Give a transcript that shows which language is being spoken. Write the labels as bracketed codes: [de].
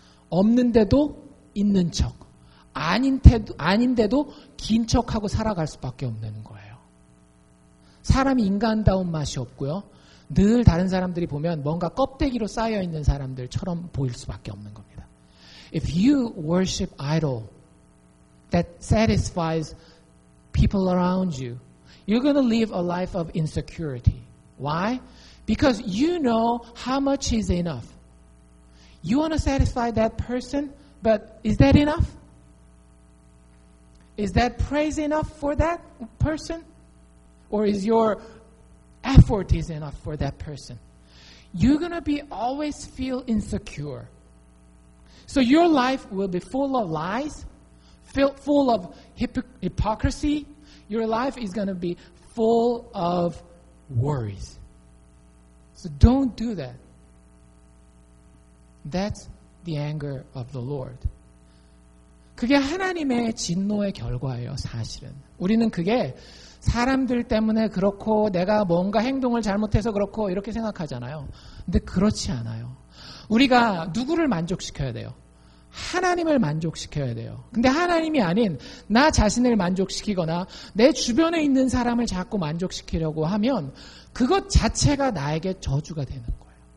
[ko] 없는데도 있는 척, 아닌데도 긴 척하고 살아갈 수밖에 없는 거예요. 사람이 인간다운 맛이 없고요. 늘 다른 사람들이 보면 뭔가 껍데기로 쌓여있는 사람들처럼 보일 수밖에 없는 겁니다. [en] If you worship idol that satisfies people around you, you're going to live a life of insecurity. Why? Because you know how much is enough. You want to satisfy that person, but is that enough? Is that praise enough for that person? Or is your effort is enough for that person? You're going to be always feel insecure. So your life will be full of lies, full of hypocrisy. Your life is going to be full of worries. So don't do that. That's the anger of the Lord. [ko] 그게 하나님의 진노의 결과예요, 사실은. 우리는 그게 사람들 때문에 그렇고 내가 뭔가 행동을 잘못해서 그렇고 이렇게 생각하잖아요. 근데 그렇지 않아요. 우리가 누구를 만족시켜야 돼요? 하나님을 만족시켜야 돼요. 근데 하나님이 아닌 나 자신을 만족시키거나 내 주변에 있는 사람을 자꾸 만족시키려고 하면 그것 자체가 나에게 저주가 되는 거예요.